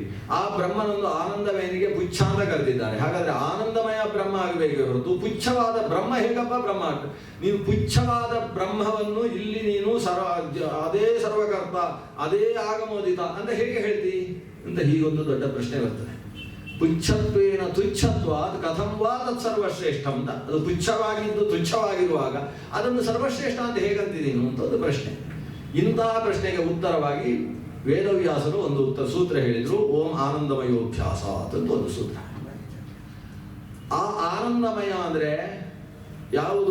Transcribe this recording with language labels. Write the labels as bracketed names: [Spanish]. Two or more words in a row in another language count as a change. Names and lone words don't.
[Kannada] ಆ ಬ್ರಹ್ಮನನ್ನು ಆನಂದಮಯನಿಗೆ ಪುಚ್ಛ ಅಂತ ಕರೆದಿದ್ದಾರೆ. ಹಾಗಾದ್ರೆ ಆನಂದಮಯ ಬ್ರಹ್ಮ ಆಗಬೇಕೇ ಹೊರತು ಪುಚ್ಛವಾದ ಬ್ರಹ್ಮ ಹೇಗಪ್ಪ ಬ್ರಹ್ಮ? ನೀವು ಪುಚ್ಛವಾದ ಬ್ರಹ್ಮವನ್ನು ಇಲ್ಲಿ ನೀನು ಅದೇ ಸರ್ವಕರ್ತ, ಅದೇ ಆಗಮೋದಿತ ಅಂತ ಹೇಗೆ ಹೇಳ್ತಿ ಅಂತ ಹೀಗೊಂದು ದೊಡ್ಡ ಪ್ರಶ್ನೆ ಬರ್ತದೆ. [Sanskrit] ಪುಚ್ಛತ್ವೇನ ತುಚ್ಛತ್ವಾತ್ ಕಥಂ ವಾ ತತ್ ಸರ್ವಶ್ರೇಷ್ಠ ಅಂತ. [Kannada] ಅದು ಪುಚ್ಛವಾಗಿದ್ದು ತುಚ್ಛವಾಗಿರುವಾಗ ಅದನ್ನು ಸರ್ವಶ್ರೇಷ್ಠ ಅಂತ ಹೇಗಂತಿದೀನು ಅಂತ ಒಂದು ಪ್ರಶ್ನೆ. ಇಂತಹ ಪ್ರಶ್ನೆಗೆ ಉತ್ತರವಾಗಿ ವೇದವ್ಯಾಸರು ಒಂದು ಸೂತ್ರ ಹೇಳಿದ್ರು. [Sanskrit] ಓಂ ಆನಂದಮಯೋಭ್ಯಾಸ [Kannada] ಅಂತ ಒಂದು ಸೂತ್ರ. ಆ ಆನಂದಮಯ ಅಂದ್ರೆ ಯಾವುದು?